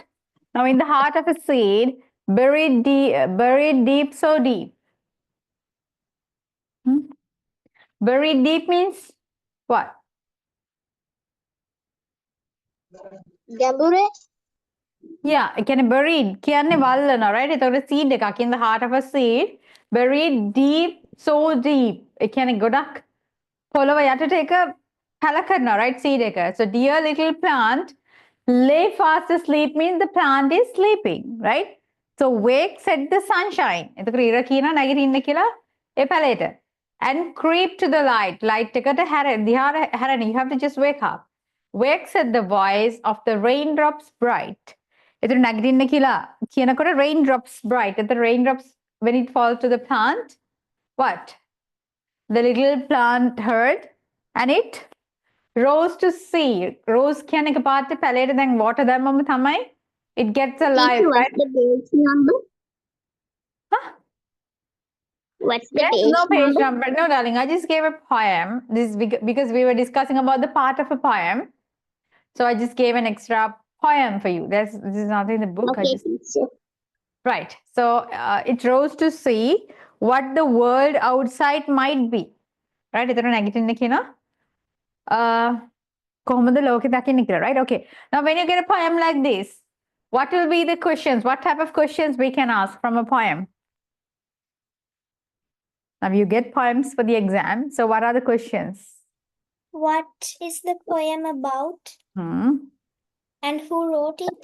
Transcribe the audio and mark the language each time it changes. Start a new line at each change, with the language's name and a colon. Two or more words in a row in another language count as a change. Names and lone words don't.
English: Now, in the heart of a seed, buried deep, so deep. Buried deep means what? Gambure? Yeah, it can buried.
Sinhala: කියන්නේ වල්ලන, right?
English: එතකොට seed එකක් in the heart of a seed, buried deep, so deep.
Sinhala: ඒ කියන්නේ ගොඩක් පොළව යටට එක පැල කරනවා,
English: right? Seed එක. So dear little plant, lay fast asleep means the plant is sleeping, right? So wake said the sunshine.
Sinhala: එතකොට ඉර කියනවා නැගිටින්න කියලා ඒ පැලේට.
English: And creep to the light. Light
Sinhala: එකට හැරෙන්න.
English: You have to just wake up. Wake said the voice of the raindrops bright.
Sinhala: එතකොට නැගිටින්න කියලා කියනකොට
English: raindrops bright. The raindrops when it falls to the plant, what? The little plant heard and it rose to see.
Sinhala: Rose කියන්නේ එකපාරට පැලේට දැන් water දැම්මම තමයි
English: it gets alive, right? What's the page number? Huh? What's the Yes, page no page number? number. No, darling. I just gave a poem. This is because we were discussing about the part of a poem. So I just gave an extra poem for you. This is not in the book. Okay, teacher. Right. So it rose to see what the world outside might be. Right?
Sinhala: එතන නැගිටින්න කියනවා. කොහොමද ලෝකෙ දකින්නේ කියලා,
English: right? Okay. Now when you get a poem like this, what will be the questions? What type of questions we can ask from a poem? Now you get poems for the exam. So what are the questions? What is the poem about? And who wrote it?